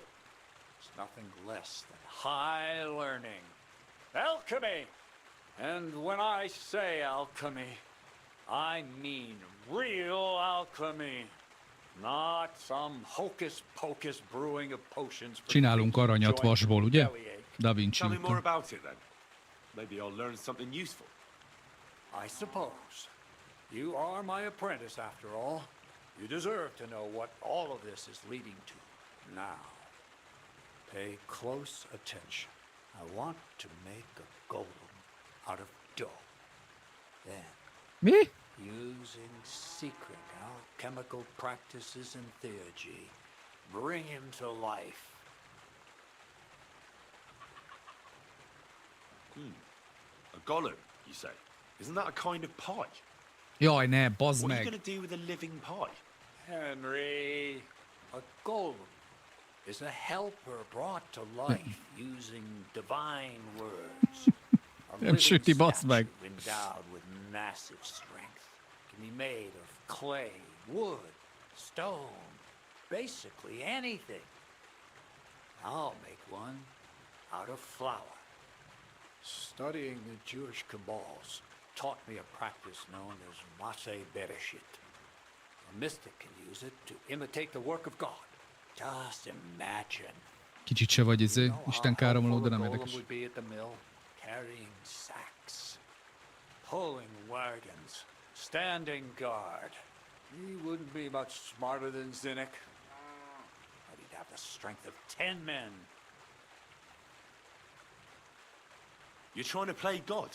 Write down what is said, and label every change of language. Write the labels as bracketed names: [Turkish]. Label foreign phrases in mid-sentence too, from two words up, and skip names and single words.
[English] It's nothing less than high learning. Alchemy! And when I say alchemy, I mean real alchemy. Not some hocus-pocus brewing of potions for [Hungarian] Csinálunk [English] creaky [Hungarian] aranyat [English] joints [Hungarian] vasból, [English] and [Hungarian] ugye? [English] bellyache. [Hungarian] Da Vinci [English] Tell me more [Hungarian] úton. [English] about it then. Maybe I'll learn something useful. I suppose. You are my apprentice, after all. You deserve to know what all of this is leading to. Now, pay close attention. I want to make a golem out of dough. Then, [Hungarian] Mi? [English] using secret alchemical practices and theurgy, bring him to life. A golem, you say? Isn't that a kind of pie? [Hungarian] Jaj, ne, bazd [English] What are you [Hungarian] meg. [English] going to do with a living pie? Henry, a golem is a helper brought to life using divine words. A [Hungarian] Nem [English] living [Hungarian] süti, bazd meg. [English] statue endowed with massive strength. Can be made of clay, wood, stone, basically anything. I'll make one out of flour. Studying the Jewish cabals taught me a practice known as Maseh Bereshit. A mystic can use it to imitate the work of God. Just imagine. [Hungarian] Kicsit se vagy [English] You know how [Hungarian] Isten káromló, de [English] helpful a [Hungarian] nem [English] golem [Hungarian] érdekes. [English] would be at the mill, carrying sacks, pulling wagons, standing guard. He wouldn't be much smarter than Zinnik, but he'd have the strength of 10 men. You're trying to play God?